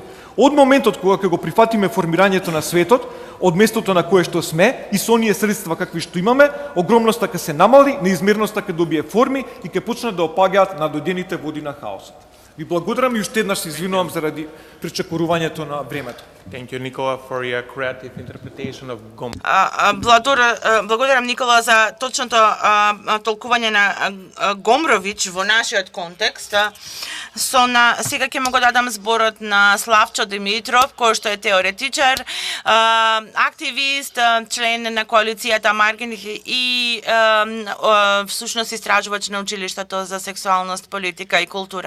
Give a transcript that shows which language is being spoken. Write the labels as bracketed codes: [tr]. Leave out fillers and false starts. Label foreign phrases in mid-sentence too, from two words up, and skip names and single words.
[mk] Од моментот кога ќе го прифатиме формирањето на светот, од местото на кое што сме и со оние средства какви што имаме, огромноста ќе се намали, неизмерноста ќе добие форми и ќе почнат да опаѓаат надојдените води на хаосот. Ви благодарам и уште еднаш се извинувам заради пречекорувањето на времето. [en] Thank you, Nicola, for your creative interpretation of Gom. [mk] Благодарам, Никола, за точното толкување на Гомбрович во нашиот контекст. Сега ќе му го дадам зборот на Славчо Димитров, кој што е теоретичар, активист, член на коалицијата Маргин и всушност истражувач на училиштето за сексуалност, политика и култура.